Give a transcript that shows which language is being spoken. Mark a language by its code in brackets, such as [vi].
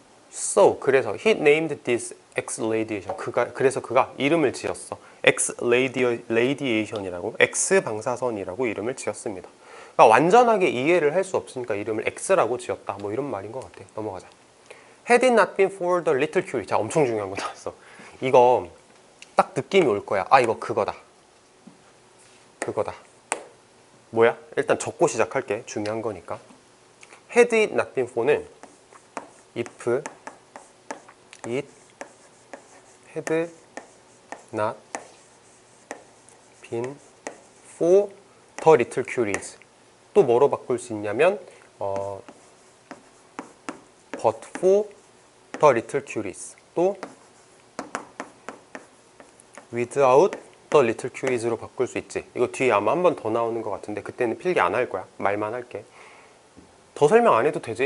[en] So [ko] 그래서 [en] he named this X-radiation. [ko] 그래서 그가 이름을 지었어. X-radiation이라고, X 방사선이라고 이름을 지었습니다. 그러니까 완전하게 이해를 할 수 없으니까 이름을 X라고 지었다. 뭐 이런 말인 것 같아. 넘어가자. [en] Had it not been for the little curie. [ko] 자, 엄청 중요한 거 나왔어. 이거 딱 느낌이 올 거야. 아, 이거 그거다. 뭐야? 일단 적고 시작할게. 중요한 거니까. [en] Had it not been for는 if it had not been for the little curies. [ko] 또 뭐로 바꿀 수 있냐면 [en] but for the little curies. [ko] 또 [en] without the little curies로 [ko] 바꿀 수 있지. 이거 뒤에 아마 한 번 더 나오는 것 같은데 그때는 필기 안 할 거야. 말만 할게. 더 설명 안 해도 되지.